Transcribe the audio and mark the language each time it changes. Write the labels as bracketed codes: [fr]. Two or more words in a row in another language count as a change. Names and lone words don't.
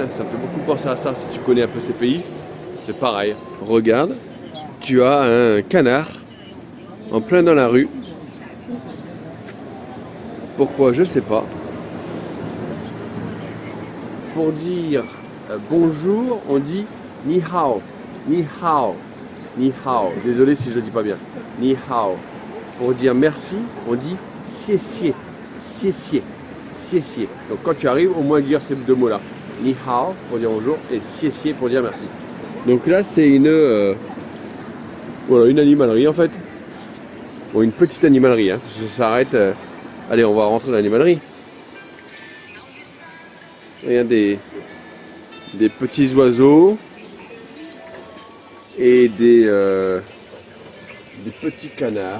[fr] Ça me fait beaucoup penser à ça si tu connais un peu ces pays. C'est pareil. Regarde, tu as un canard en plein dans la rue. Pourquoi? Je sais pas. Pour dire bonjour, on dit [zh] 你好. 你好。你好. [fr] Désolé si je le dis pas bien. [zh] 你好. [fr] Pour dire merci, on dit [zh] 谢谢. 谢谢。谢谢. [fr] Donc quand tu arrives, au moins dire ces deux mots-là. [zh] 你好 [fr] pour dire bonjour et [zh] 谢谢 [fr] pour dire merci. Donc là, c'est voilà, une animalerie en fait. Bon, une petite animalerie. Hein. Ça s'arrête. Allez, on va rentrer dans l'animalerie. Il y a des petits oiseaux et des petits canards.